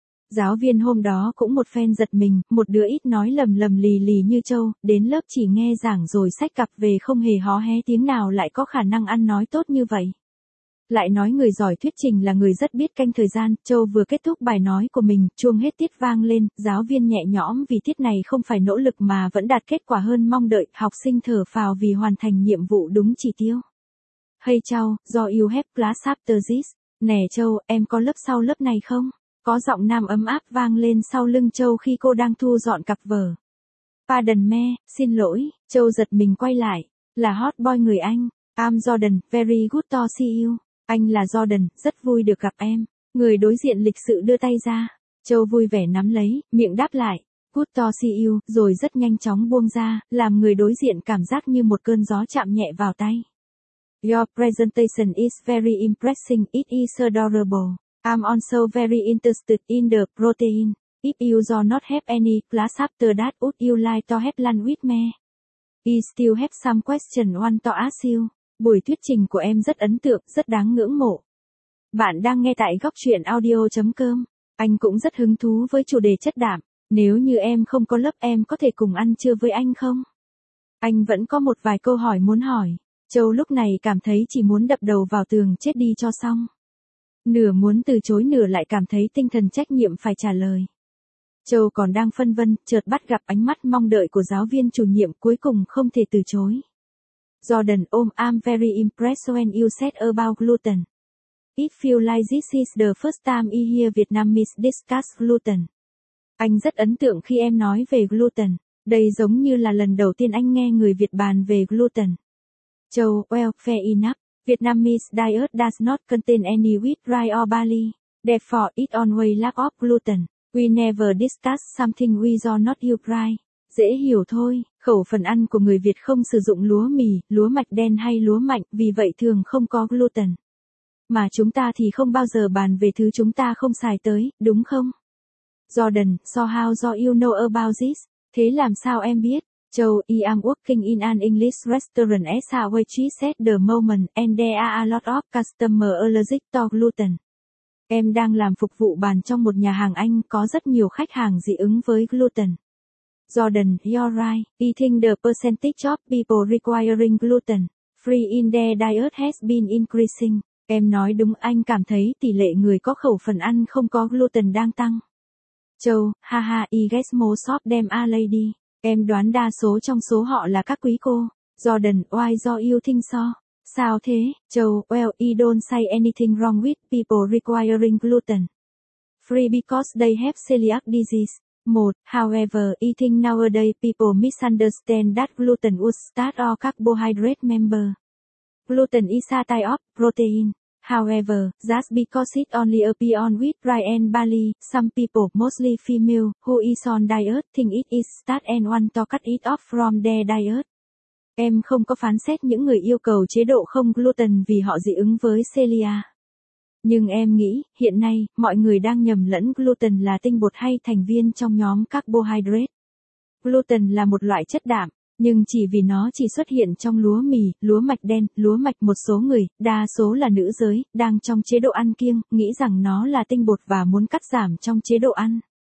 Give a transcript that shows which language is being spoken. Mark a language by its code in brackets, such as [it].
[vi] Giáo viên hôm đó cũng một phen giật mình, một đứa ít nói lầm lầm lì lì như Châu, đến lớp chỉ nghe giảng rồi xách cặp về không hề hó hé tiếng nào lại có khả năng ăn nói tốt như vậy. Lại nói người giỏi thuyết trình là người rất biết canh thời gian, Châu vừa kết thúc bài nói của mình, chuông hết tiết vang lên, giáo viên nhẹ nhõm vì tiết này không phải nỗ lực mà vẫn đạt kết quả hơn mong đợi, học sinh thở phào vì hoàn thành nhiệm vụ đúng chỉ tiêu. [en] Hey Châu, do you have class after this? [vi] Nè Châu, em có lớp sau lớp này không? Có giọng nam ấm áp vang lên sau lưng Châu khi cô đang thu dọn cặp vở. [en] Pardon me, [vi] xin lỗi, Châu giật mình quay lại. Là hot boy người Anh. [en] I'm Jordan, very good to see you. [vi] Anh là Jordan, rất vui được gặp em. Người đối diện lịch sự đưa tay ra. Châu vui vẻ nắm lấy, miệng đáp lại. [en] Good to see you, [vi] rồi rất nhanh chóng buông ra, làm người đối diện cảm giác như một cơn gió chạm nhẹ vào tay. [en] Your presentation is very impressive, it is adorable. I'm also very interested in the protein. If you do not have any class after that, would you like to have lunch with me? I still have some question want to ask you. [vi] Buổi thuyết trình của em rất ấn tượng, rất đáng ngưỡng mộ. Bạn đang nghe tại gocchuyenaudio.com. Anh cũng rất hứng thú với chủ đề chất đạm. Nếu như em không có lớp em có thể cùng ăn trưa với anh không? Anh vẫn có một vài câu hỏi muốn hỏi. Châu lúc này cảm thấy chỉ muốn đập đầu vào tường chết đi cho xong. Nửa muốn từ chối nửa lại cảm thấy tinh thần trách nhiệm phải trả lời. Châu còn đang phân vân, chợt bắt gặp ánh mắt mong đợi của giáo viên chủ nhiệm, cuối cùng không thể từ chối. [en] Jordan, I'm very impressed when you said about gluten. It feels like this is the first time I hear Vietnamese discuss gluten. [vi] Anh rất ấn tượng khi em nói về gluten. Đây giống như là lần đầu tiên anh nghe người Việt bàn về gluten. [en] Châu, fair enough. Vietnamese diet does not contain any wheat, rye or barley. Therefore, it always lack of gluten. We never discuss something we do not use rye. [vi] Dễ hiểu thôi, khẩu phần ăn của người Việt không sử dụng lúa mì, lúa mạch đen hay lúa mạnh, vì vậy thường không có gluten. Mà chúng ta thì không bao giờ bàn về thứ chúng ta không xài tới, đúng không? [en] Jordan, so how do you know about this? [vi] Thế làm sao em biết? [en] Châu, I'm working in an English restaurant as a waitress at the moment and there are a lot of customer allergic to gluten. [vi] Em đang làm phục vụ bàn trong một nhà hàng Anh, có rất nhiều khách hàng dị ứng với gluten. [en] Jordan, you're right, eating the percentage of people requiring gluten free in their diet has been increasing. [vi] Em nói đúng, anh cảm thấy tỷ lệ người có khẩu phần ăn không có gluten đang tăng. [en] Châu, haha, I guess most of them are lady. [vi] Em đoán đa số trong số họ là các quý cô. [en] Jordan, why do you think so? [vi] Sao thế? [en] Châu, well, I don't say anything wrong with people requiring gluten free because they have celiac disease. 1. However, I think nowadays people misunderstand that gluten was start or carbohydrate member. Gluten is a type of protein. However, just because it only appears on wheat, rye and barley, some people, mostly female, who is on diet, think it is start and want to cut it off from their diet. [vi] Em không có phán xét những người yêu cầu chế độ không gluten vì họ dị ứng với celiac. Nhưng em nghĩ, hiện nay, mọi người đang nhầm lẫn gluten là tinh bột hay thành viên trong nhóm carbohydrate. Gluten là một loại chất đạm, nhưng chỉ vì nó chỉ xuất hiện trong lúa mì, lúa mạch đen, lúa mạch một số người, đa số là nữ giới, đang trong chế độ ăn kiêng, nghĩ rằng nó là tinh bột và muốn cắt giảm trong chế độ ăn.